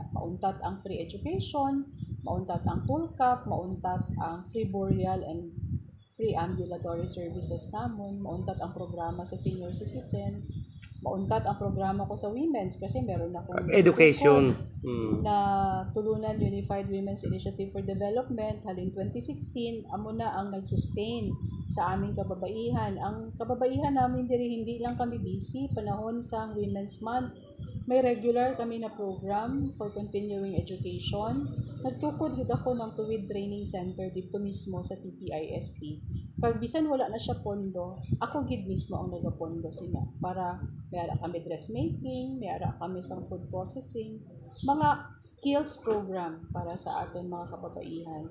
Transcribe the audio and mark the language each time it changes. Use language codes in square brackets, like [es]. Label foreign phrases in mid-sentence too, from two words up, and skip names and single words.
[hil] Mauntat ang [en] free education, [hil] mauntat ang tulkap, mauntat ang [en] free burial and free ambulatory services [hil] namon, mauntat ang programa sa senior citizens, mauntat ang programa ko sa women's kasi [tl] meron akong [hil] education na tulunan Unified Women's Initiative for Development halin 2016 amo na ang nag-sustain sa aming kababaihan. Ang kababaihan namin diri hindi lang kami busy panahon sa [en] Women's Month. [hil] May regular kami na [en] program for continuing education. [hil] Nagtukod gid ako ng tuwid [en] training center [hil] dito mismo sa TPIST. Kag bisan wala na siya pondo, ako gid mismo ang nagapondo sila para mayara kami dressmaking, mayara kami sa [en] food processing, [hil] mga [en] skills program [hil] para sa aton mga kababaihan.